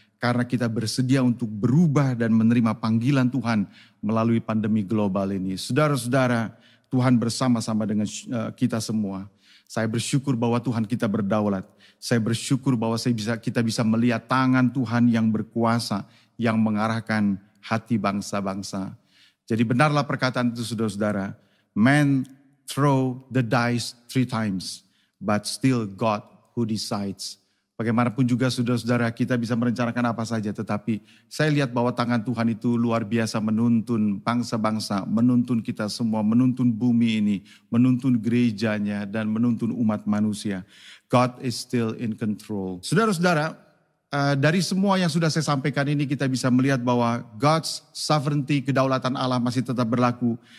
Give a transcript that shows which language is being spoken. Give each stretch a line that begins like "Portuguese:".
Indonesian: Karena kita bersedia untuk berubah dan menerima panggilan Tuhan melalui pandemi global ini. Saudara-saudara, Tuhan bersama-sama dengan kita semua. Saya bersyukur bahwa Tuhan kita berdaulat. Saya bersyukur bahwa kita bisa melihat tangan Tuhan yang berkuasa, yang mengarahkan hati bangsa-bangsa. Jadi benarlah perkataan itu saudara-saudara.
English: Man throw the dice 3 times, but still God who decides.
Indonesian: Bagaimanapun juga saudara-saudara kita bisa merencanakan apa saja, tetapi saya lihat bahwa tangan Tuhan itu luar biasa menuntun bangsa-bangsa, menuntun kita semua, menuntun bumi ini, menuntun gerejanya, dan menuntun umat manusia.
English: God is still in control.
Indonesian: Saudara-saudara, dari semua yang sudah saya sampaikan ini kita bisa melihat bahwa God's sovereignty, kedaulatan Allah masih tetap berlaku.